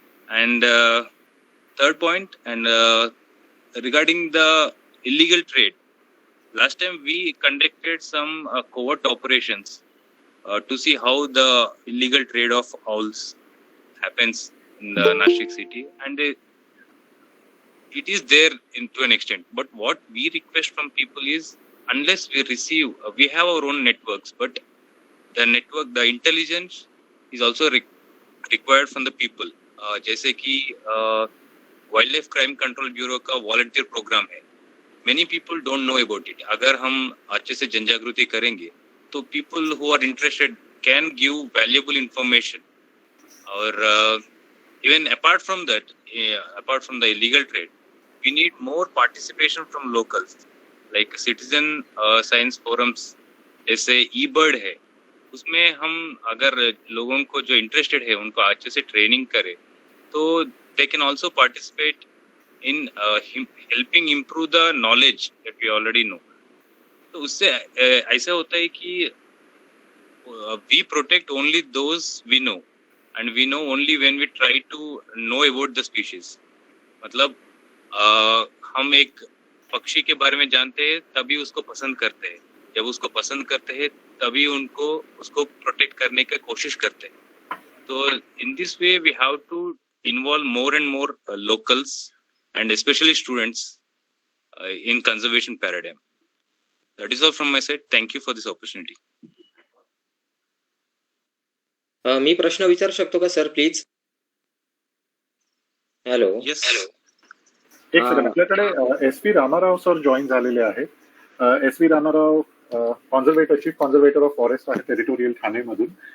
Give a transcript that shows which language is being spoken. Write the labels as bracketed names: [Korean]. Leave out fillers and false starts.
[English] And third point, and regarding the illegal trade, last time we conducted some covert operations to see how the illegal trade of owls happens in the Nashik city, and it is there to an extent. But what we request from people is, unless we receive, we have our own networks, but the intelligence is also required from the people. [Hindi] जैसे कि wild life crime control bureau का volunteer programme है. [English] Many people don't know about it. [Hindi] अगर हम अच्छे से जन जागृति करेंगे तो [English] people who are interested can give valuable information. और even apart from that, apart from the illegal trade, we need more participation from locals, like citizen science forums, [Hindi] जैसे eBird है, उसमें हम अगर लोगों को जो interested है उनको अच्छे से training करें तो [English] they can also participate in helping improve the knowledge that we already know. [Hindi] तो उससे ऐसा होता है कि [English] we protect only those we know, and we know only when we try to know about the species. [Hindi] मतलब हम एक पक्षी के बारे में जानते हैं तभी उसको पसंद करते हैं, जब उसको पसंद करते हैं तभी उसको प्रोटेक्ट करने की कोशिश करते हैं. [English] तो in this way we have to involve more and more locals and especially students in conservation paradigm. That is all from my side. Thank you for this opportunity. [Marathi] मी प्रश्न विचारू शकतो का सर प्लीज? हॅलो. [English] Yes. [Marathi] एक second, आपल्याकडे SP. Rama Rao sir join झालेले आहेत. SP. Rama Rao chief conservator of forest आहे territorial ठाणेमधून.